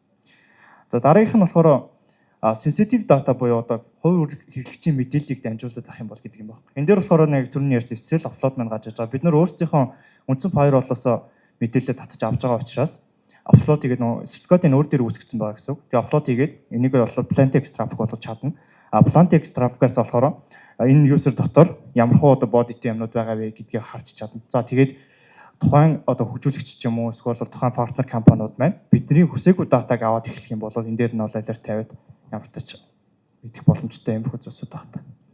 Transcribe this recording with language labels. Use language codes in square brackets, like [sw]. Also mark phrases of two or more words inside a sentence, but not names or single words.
[mn] За дараагийнх нь болохоор [en] sensitive data [mn] буюу одоо хувь хэрэглэгчийн мэдээллийг дамжуулаад авах юм бол гэдэг юм байна. Энэ дээр болохоор нэг төрний ярьсан [en] SSL offload [mn] маань гарч иж байгаа. Бид нар өөрсдийнхөө үндсэн firewall-оос мэдээлэл татаж авч байгаа учраас offload хийгээд нөө certificate-ийн өөр дээр үүсгэсэн байгаа гэсэн үг. Тэгээ offload хийгээд энийг болохоор [en] plain text traffic [mn] болгож чадна. [en] Plain text traffic- [mn] аас болохоор энэ user дотор ямархуу одоо body-тэй юмнууд байгаа вэ гэдгийг харж чадна. За тэгээд тухайн одоо хөгжүүлэгч ч юм уу эсвэл тухайн партнер компаниуд маань бидний хүсээгүй датаг аваад эхлэх юм бол энэ дээр нь бол алерт тавиад ямар тач мэдэх боломжтой юм хөө зүйлсүүд байна та.